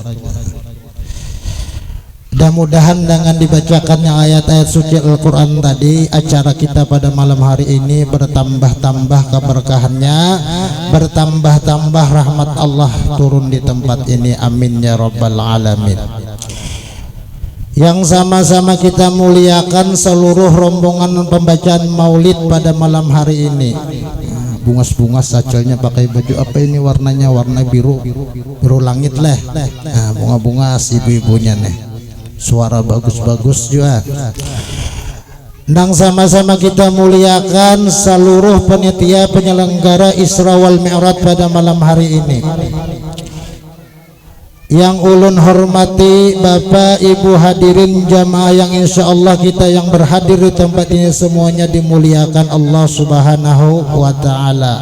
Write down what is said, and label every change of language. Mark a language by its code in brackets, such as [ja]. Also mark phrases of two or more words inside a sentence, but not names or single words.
[id] Mudah-mudahan dengan dibacakannya ayat-ayat suci Al-Quran tadi, acara kita pada malam hari ini bertambah-tambah keberkahannya, bertambah-tambah rahmat Allah turun di tempat ini. [ar] آمين يا رب العالمين. [id] Yang sama-sama kita muliakan seluruh rombongan pembacaan maulid pada malam hari ini. [bjn] Bungas-bungas sacelnya pakai baju apa ini, warnanya warna biru langit leh. Nah, bunga-bungas ibu-ibunya nih, suara bagus-bagus juga. [id] Nang sama-sama kita muliakan seluruh panitia penyelenggara Isra wal Mi'raj pada malam hari ini. Yang ulun hormati Bapak Ibu hadirin jamaah yang [ar] إن شاء الله [id] kita yang berhadir di tempat ini semuanya dimuliakan Allah [ar] سبحانه وتعالى.